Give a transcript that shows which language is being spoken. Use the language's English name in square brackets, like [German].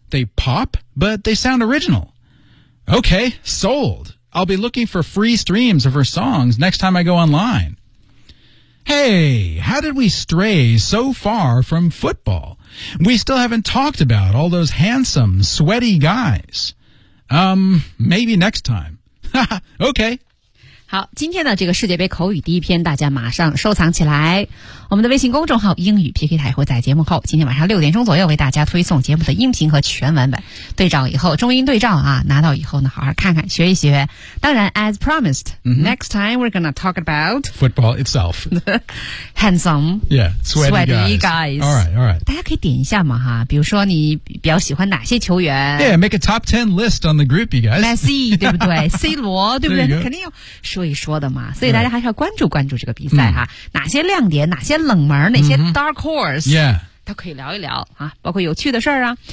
[English] They pop, but they sound original. Okay, sold. I'll be looking for free streams of her songs next time I go online. Hey, how did we stray so far from football? We still haven't talked about all those handsome, sweaty guys. Maybe next time. Okay. [Chinese] 好，今天的这个世界杯口语第一篇大家马上收藏起来。我们的微信公众号英语 PK 台会在节目后今天晚上六点钟左右为大家推送节目的音频和全文本。对照以后，中英对照啊，拿到以后呢好好看看学一学。当然 [English] as promised,、mm-hmm. next time we're gonna talk about football itself. Handsome. Yeah, sweaty guys. Alright, alright. [Chinese] 大家可以点一下嘛哈，比如说你比较喜欢哪些球员。 [English] Yeah, make a top 10 list on the group, you guys. [Chinese] Messi, 对不对?C 罗对不对肯定要。说一说的嘛，所以大家还是要关注关注这个比赛哈、啊，哪些亮点，哪些冷门，哪些 dark horse， 他、可以聊一聊啊，包括有趣的事儿啊。